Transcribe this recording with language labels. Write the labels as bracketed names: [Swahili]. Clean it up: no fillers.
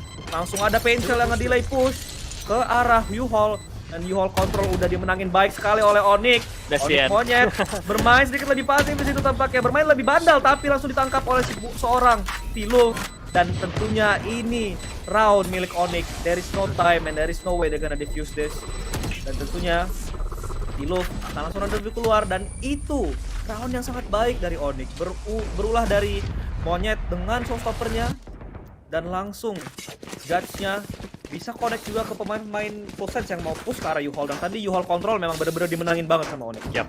[Indonesian] Langsung ada Painshell yang nge-delay push ke arah U-Haul. Dan U-Haul Control udah dimenangin baik sekali oleh Onyx. Onyx Monyet bermain sedikit lebih pasif di situ tampaknya. Bermain lebih bandal tapi langsung ditangkap oleh seorang Tilo. Dan tentunya ini round milik Onyx. [English] There is no time and there is no way they're gonna defuse this. [Indonesian] Dan tentunya Tilo akan langsung rendezvous keluar. Dan itu round yang sangat baik dari Onyx. Berulah dari Monyet dengan showstoppernya. Dan langsung judge-nya bisa connect juga ke pemain-pemain Full Sense yang mau push ke arah U-Haul. Dan tadi U-Haul Control memang benar-benar dimenangin banget sama Onyx.